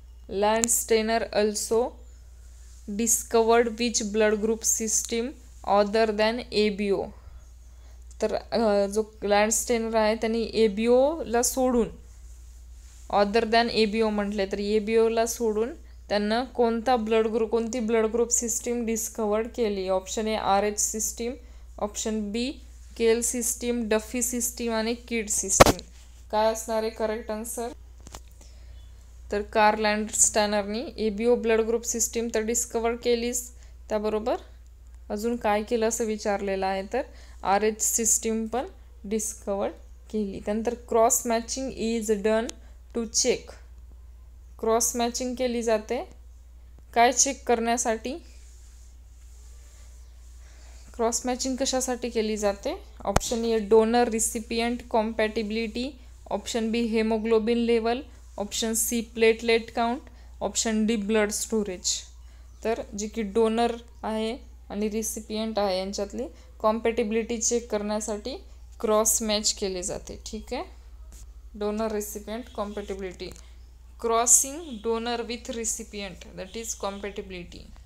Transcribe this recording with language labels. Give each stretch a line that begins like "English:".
English: Landsteiner also discovered which blood group system other than ABO.
Marathi: तर जो Landsteiner आहे त्यांनी ABOला सोडून, अदर दॅन ABO म्हटले तर ABOला सोडून त्यांना कोणती ब्लड ग्रुप सिस्टीम डिस्कवर्ड केली.
English: option A RH system, option B Kell system, Duffy system
Marathi: आणि
English: Kidd system.
Marathi: काय असणार आहे करेक्ट आन्सर, तर Carl लँडस्टेनरनी ABO blood group system तर डिस्कवर केलीच, त्याबरोबर अजून काय केलं असं विचारलेलं आहे, तर RH सिस्टीम पण डिस्कवर केली. त्यानंतर
English: Cross matching is done to check.
Marathi: Cross matching केली जाते काय चेक करण्यासाठी, क्रॉस मॅचिंग कशासाठी केली जाते.
English: Option A donor recipient compatibility, option B haemoglobin level, option C platelet count, option D blood storage.
Marathi: तर जी की डोनर आहे आणि रिसिपियंट आहे यांच्यातली कॉम्पॅटिबिलिटी चेक करण्यासाठी क्रॉस मॅच केले जाते. ठीक आहे.
English: Donor recipient compatibility, crossing donor with recipient, that is compatibility.